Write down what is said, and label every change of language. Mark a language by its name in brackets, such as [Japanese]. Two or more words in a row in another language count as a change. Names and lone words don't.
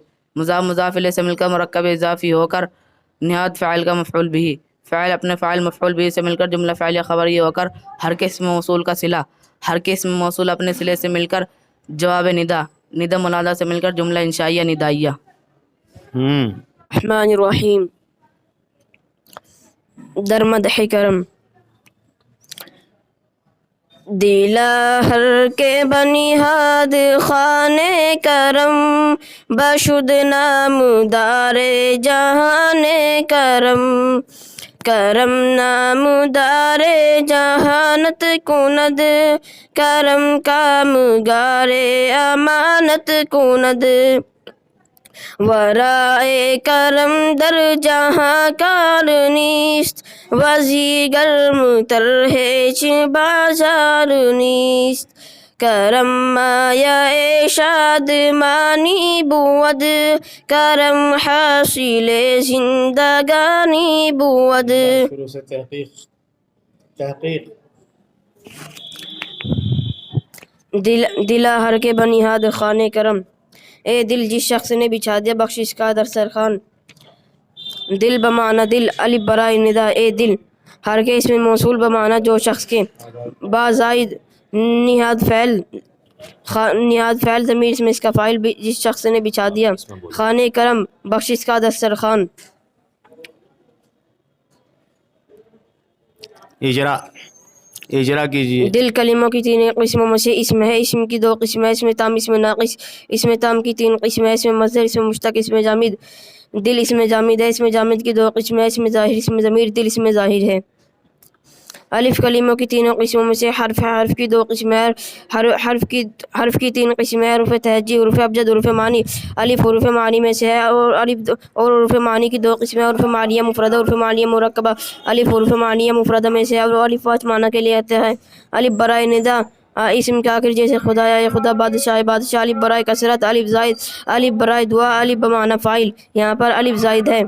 [Urdu] مضاف الیہ سے مل کر مرکب اضافی ہو کر نہاد فاعل کا مفعول بھی، فاعل اپنے فاعل مفعول بھی سے مل کر جملہ فعلیہ خبریہ ہو کر ہر کے اسم موصول کا صلہ، ہر کے اسم موصول اپنے صلے سے مل کر جواب ندا، ندا منادہ سے مل کر جملہ انشائیہ ندائیہ. [Arabic] الرحمن الرحیم. [Persian] در مدح کرم. دلا ہر کے بنیاد خانے کرم، بشد نام دار جہان کرم. کرم نامدار جہانت کند کرم کامگار امانت کند ورائے کرم در جہاں کار نیست وزی گرم تر ہیچ بازار نیست کرم مایا شادمانی بود کرم حاصل زندگانی بود دلا ہر کے بنیاد خانے کرم [Urdu] اے دل جس شخص نے بچھا دیا بخشش کا دسترخوان دل بمعنی دل الف برائے ندا اے دل ہر کے اس میں موصول بمعنی جو شخص کے بازائد نہاد فعل ضمیر اس میں اس کا فاعل جس شخص نے بچھا دیا خانے کرم بخشش کا دسترخوان اجرا کیجیے دل کلموں کی تین قسموں میں سے اسم ہے اسم کی دو قسم ہے اسم تام اسم ناقص اسم تام کی تین قسم ہے اسم مصدر اسم مشتق اسم جامد دل اسم جامد ہے اسم جامد کی دو قسم ہے اسم ظاہر اسم ضمیر دل اسم ظاہر ہے الف کلموں کی تینوں قسموں میں سے حرف ہے حرف کی دو قسم ہے حرف کی تین قسم ہے حروف تہجی حروف ابجد حروف معنی الف حروف معنی میں سے ہے اور حروف معنی کی دو قسم ہے حروف معنیہ مفردہ حروف معنیہ مرکبہ الف حروف معنیہ مفردہ میں سے ہے اور الف پانچ معنی کے لیے آتا ہے الف برائے ندا اسم کے آخر جیسے خدا یا خدا بادشاہ بادشاہ الف برائے کثرت الف زائد الف برائے دعا الف بمعنی فاعل یہاں پر الف زائد ہے